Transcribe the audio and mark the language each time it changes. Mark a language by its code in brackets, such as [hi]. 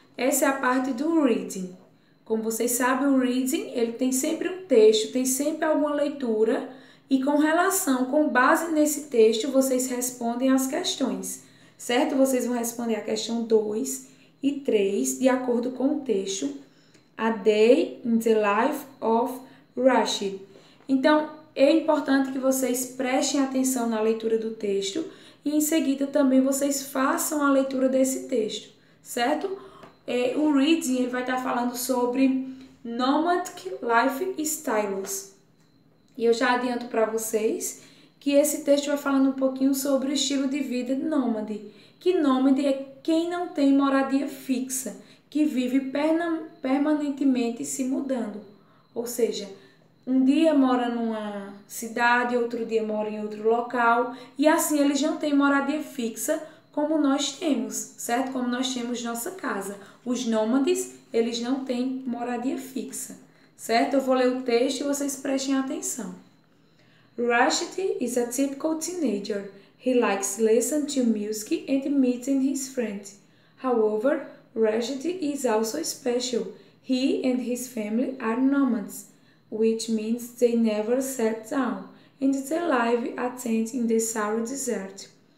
[pt] Essa é a parte do reading. Como vocês sabem, o reading, ele tem sempre um texto, tem sempre alguma leitura e com base nesse texto, vocês respondem as questões, certo? Vocês vão responder a questão 2 e 3 de acordo com o texto. [en] A Day in the Life of Rashid. [pt] Então, é importante que vocês prestem atenção na leitura do texto e em seguida também vocês façam a leitura desse texto, certo? O reading ele vai estar falando sobre Nomadic Lifestyles. E eu já adianto para vocês que esse texto vai falando um pouquinho sobre o estilo de vida nômade. Que nômade é quem não tem moradia fixa, que vive permanentemente se mudando. Ou seja, um dia mora numa cidade, outro dia mora em outro local, e assim eles não têm moradia fixa como nós temos, certo? Como nós temos nossa casa. Os nômades, eles não têm moradia fixa, certo? Eu vou ler o texto e vocês prestem atenção. [en] Rashid is a typical teenager. He likes listening to music and meeting his friends. However, Rashid is also special. He and his family are nomads, which means they never set down, and they live a tent in the Sahara Desert.